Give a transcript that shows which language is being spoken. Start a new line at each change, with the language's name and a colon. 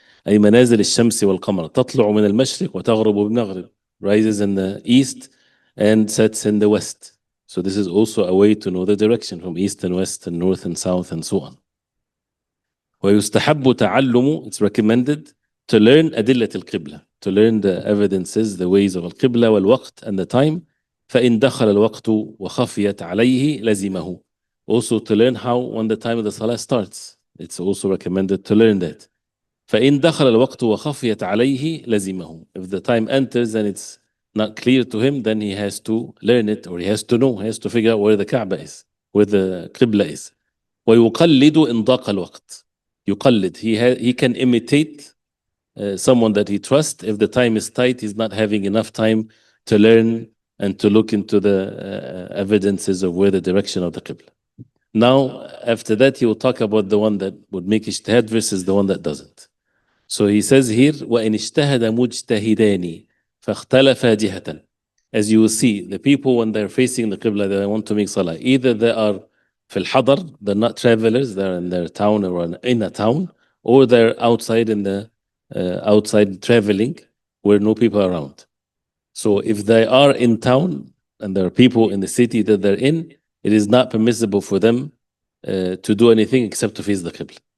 Arabic: أي منازل الشمس والقمر تطلع من المشرق وتغرب بالمغرب,
English: rises in the east and sets in the west. So this is also a way to know the direction from east and west and north and south and so on.
Arabic: ويستحب تعلم,
English: it's recommended to learn
Arabic: أدلة القبلة,
English: to learn the evidences, the ways of
Arabic: القبلة والوقت
English: and the time.
Arabic: فإن دخل الوقت وخفيت عليه لزمه.
English: Also to learn how when the time of the salah starts. It's also recommended to learn that.
Arabic: فإن دخل الوقت وخفيت عليه لزمه.
English: If the time enters and it's not clear to him, then he has to learn it, or he has to know, he has to figure out where the Kaaba is, where the Qibla is.
Arabic: ويقلد إن ضاق الوقت.
English: يقلد, he can imitate someone that he trusts. If the time is tight, he's not having enough time to learn and to look into the evidences of where the direction of the Qibla. Now, after that, he will talk about the one that would make ijtihad versus the one that doesn't. So he says here,
Arabic: وَإِنِ اجْتَهَدَ مُجْتَهِدَانِ فَاخْتَلَفَا جِهَةً.
English: As you will see, the people when they're facing the Qibla, they want to make salah. Either they are
Arabic: في الحضر,
English: they're not travelers, they're in their town or in a town, or they're outside in the outside traveling where no people are around. So if they are in town and there are people in the city that they're in, it is not permissible for them to do anything except to face the Qibla.